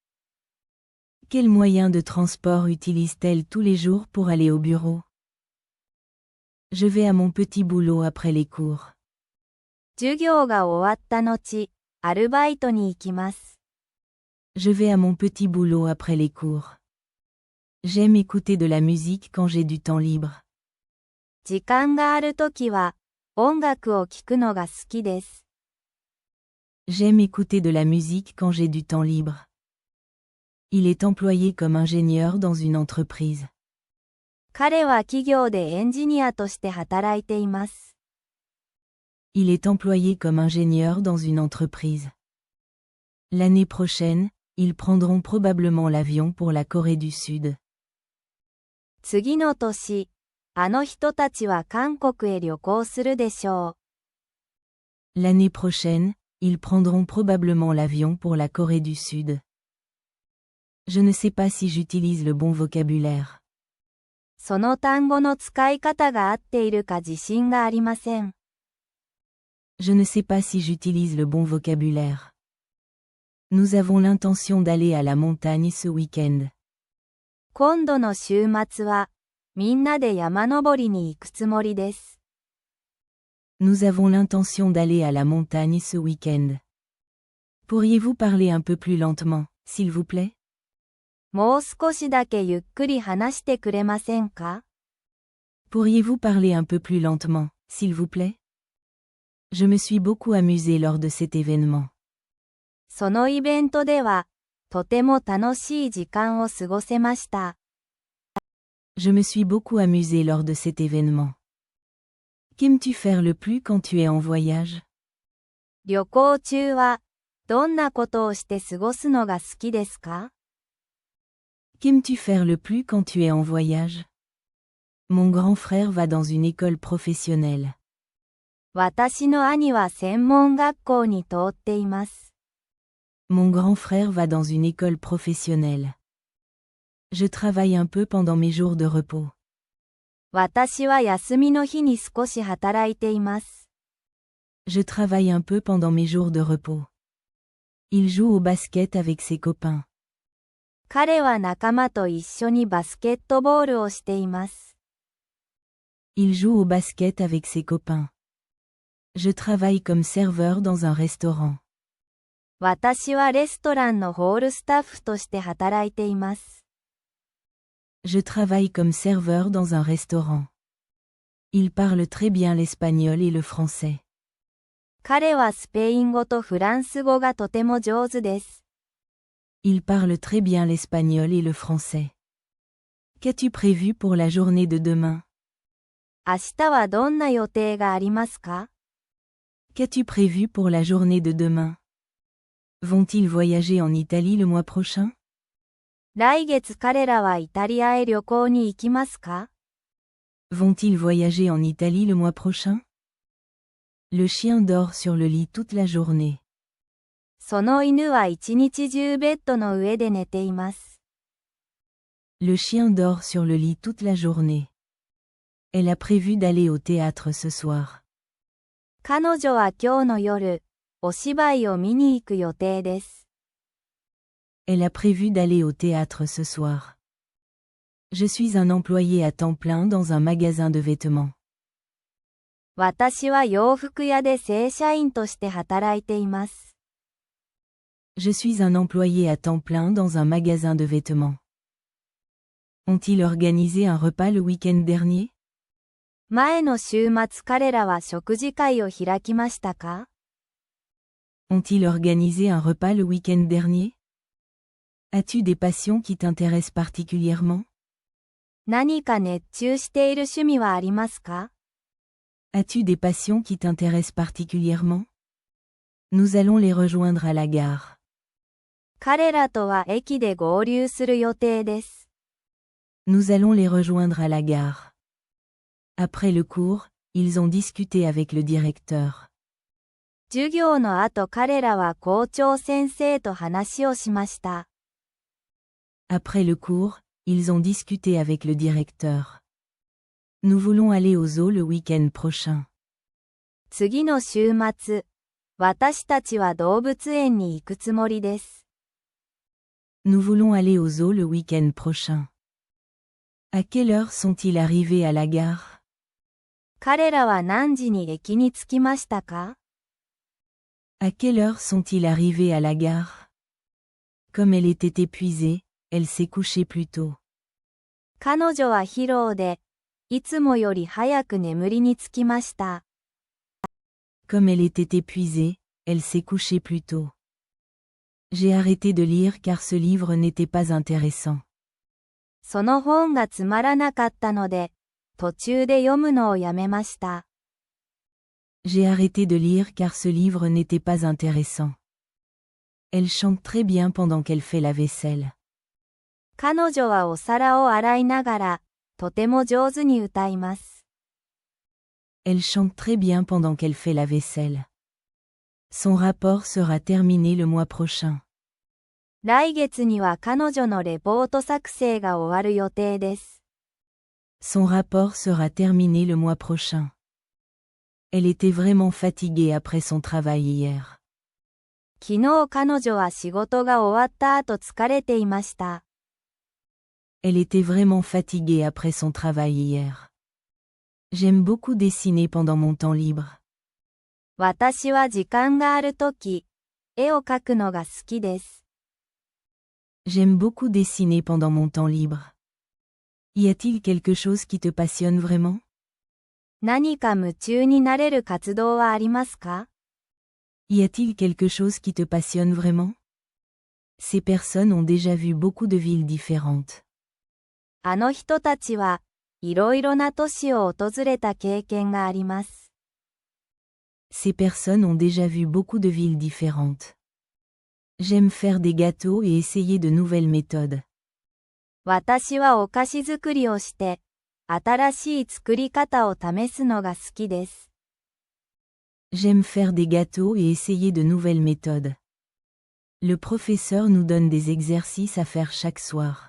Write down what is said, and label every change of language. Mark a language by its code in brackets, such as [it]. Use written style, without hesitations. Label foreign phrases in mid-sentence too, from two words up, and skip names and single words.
[fr] Quel moyen de transport utilise-t-elle tous les jours pour aller au bureau? Je vais à mon petit boulot après les cours. [ja] 授業が終わった後、アルバイトに行きます。 [fr] Je vais à mon petit boulot après les cours. J'aime écouter de la musique quand j'ai du temps libre. [ja] 時間があるときは、音楽を聴くのが好きです。 [fr] J'aime écouter de la musique quand j'ai du temps libre. Il est employé comme ingénieur dans une entreprise. [ja] 彼は企業でエンジニアとして働いています。 [fr] Il est employé comme ingénieur dans une entreprise. L'année prochaine, ils prendront probablement l'avion pour la Corée du Sud. [ja] 次の年、あの人たちは韓国へ旅行するでしょう。 [fr] L'année prochaine, ils prendront probablement l'avion pour la Corée du Sud. Je ne sais pas si j'utilise le bon vocabulaire. [ja] その単語の使い方が合っているか自信がありません。 [fr] Je ne sais pas si j'utilise le bon vocabulaire. Nous avons l'intention d'aller à la montagne ce week-end. [ja] 今度の週末は、みんなで山登りに行くつもりです。 [fr] Nous avons l'intention d'aller à la montagne ce week-end. Pourriez-vous parler un peu plus lentement, s'il vous plaît? [ja] もう少しだけゆっくり話してくれませんか？ [fr] Pourriez-vous parler un peu plus lentement, s'il vous plaît? Je me suis beaucoup amusé lors de cet événement. [ja] そのイベントでは、とても楽しい時間を過ごせました。 [fr] Je me suis beaucoup amusé lors de cet événement. Qu'aimes-tu faire le plus quand tu es en voyage? [ja] 旅行中は、どんなことをして過ごすのが好きですか？ [fr] Qu'aimes-tu faire le plus quand tu es en voyage? Mon grand frère va dans une école professionnelle. [ja] 私の兄は専門学校に通っています。 [fr] Mon grand frère va dans une école professionnelle. Je travaille un peu pendant mes jours de repos. [ja] 私は休みの日に少し働いています。 [fr] Je travaille un peu pendant mes jours de repos. Il joue au basket avec ses copains. [ja] 彼は仲間と一緒にバスケットボールをしています。 [fr] Il joue au basket avec ses copains. Je travaille comme serveur dans un restaurant. [ja] 私はレストランのホールスタッフとして働いています。 [fr] Je travaille comme serveur dans un restaurant. Il parle très bien l'espagnol et le français. [ja] 彼はスペイン語とフランス語がとても上手です。 [fr] Il parle très bien l'espagnol et le français. Qu'as-tu prévu pour la journée de demain? [ja] 明日はどんな予定がありますか？ [fr] Qu'as-tu prévu pour la journée de demain? Vont-ils voyager en Italie le mois prochain? [ja] 来月彼らはイタリアへ旅行に行きますか？ [fr] Vont-ils voyager en Italie le mois prochain? Le chien dort sur le lit toute la journée. [ja] その犬は一日中ベッドの上で寝ています。 [fr] Le chien dort sur le lit toute la journée. Elle a prévu d'aller au théâtre ce soir. [ja] 彼女は今日の夜、お芝居を見に行く予定です。 [fr] Elle a prévu d'aller au théâtre ce soir. Je suis un employé à temps plein dans un magasin de vêtements. [ja] 私は洋服屋で正社員として働いています。 [fr] Je suis un employé à temps plein dans un magasin de vêtements. Ont-ils organisé un repas le week-end dernier? [ja] 前の週末彼らは食事会を開きましたか？ [fr] Ont-ils organisé un repas le week-end dernier? As-tu des passions qui t'intéressent particulièrement? [ja] 何か熱中している趣味はありますか？ [fr] As-tu des passions qui t'intéressent particulièrement? Nous allons les rejoindre à la gare. [ja] 彼らとは駅で合流する予定です。 [fr] Nous allons les rejoindre à la gare. Après le cours, ils ont discuté avec le directeur. [ja] 授業の後彼らは校長先生と話をしました。 [fr] Après le cours, ils ont discuté avec le directeur. Nous voulons aller au zoo le week-end prochain. [ja] 次の週末、私たちは動物園に行くつもりです。 [fr] Nous voulons aller au zoo le week-end prochain. À quelle heure sont-ils arrivés à la gare? [ja] 彼らは何時に駅に着きましたか？ [fr] À quelle heure sont-ils arrivés à la gare? Comme elle était épuisée, elle s'est couchée plus tôt. [ja] 彼女は疲労で、いつもより早く眠りにつきました。 [fr] Comme elle était épuisée, elle s'est couchée plus tôt. J'ai arrêté de lire car ce livre n'était pas intéressant. [ja] その本がつまらなかったので、途中で読むのをやめました。 [fr] J'ai arrêté de lire car ce livre n'était pas intéressant. Elle chante très bien pendant qu'elle fait la vaisselle. [ja] 彼女はお皿を洗いながら、とても上手に歌います。 [fr] Elle chante très bien pendant qu'elle fait la vaisselle. Son rapport sera terminé le mois prochain. [ja] 来月には彼女のレポート作成が終わる予定です。 [fr] Son rapport sera terminé le mois prochain. Elle était vraiment fatiguée après son travail hier. [ja] 昨日彼女は仕事が終わった後疲れていました。 [fr] Elle était vraiment fatiguée après son travail hier. J'aime beaucoup dessiner pendant mon temps libre. [ja] 私は時間があるとき、絵を描くのが好きです。 [fr] J'aime beaucoup dessiner pendant mon temps libre. Y a-t-il quelque chose qui te passionne vraiment? [ja] 何か夢中になれる活動はありますか？ [fr] Y a-t-il quelque chose qui te passionne vraiment? Ces personnes ont déjà vu beaucoup de villes différentes. [ja] あの人たちはいろいろな都市を訪れた経験があります。 [fr] Ces personnes ont déjà vu beaucoup de villes différentes. J'aime faire des gâteaux et essayer de nouvelles méthodes. [ja] 私はお菓子作りをして、新しい作り方を試すのが好きです。 [fr] J'aime faire des gâteaux et essayer de nouvelles méthodes. Le professeur nous donne des exercices à faire chaque soir.